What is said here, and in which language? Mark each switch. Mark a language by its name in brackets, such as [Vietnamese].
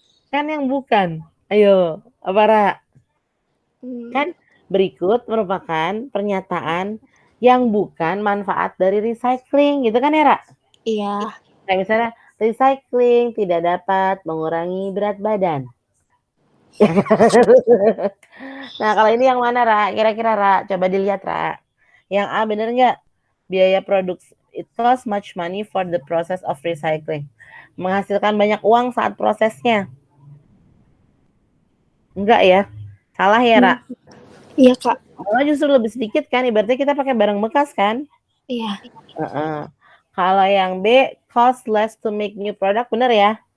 [Indonesian] Kan yang bukan. Ayo, apa, Ra? Kan berikut merupakan pernyataan yang bukan manfaat dari recycling, gitu kan ya, Ra? Iya. Kayak misalnya, recycling tidak dapat mengurangi berat badan. Nah, kalau ini yang mana, Ra? Kira-kira, Ra? Coba dilihat, Ra. Yang A bener nggak? Biaya produksi, [English] it costs much money for the process of recycling. [Indonesian] Menghasilkan banyak uang saat prosesnya. Enggak ya? Salah ya, Ra? Iya, Kak. Malah justru lebih sedikit kan, ibaratnya kita pakai barang bekas kan? Iya. Kalau yang B, [English] cost less to make new product, [Indonesian] bener ya?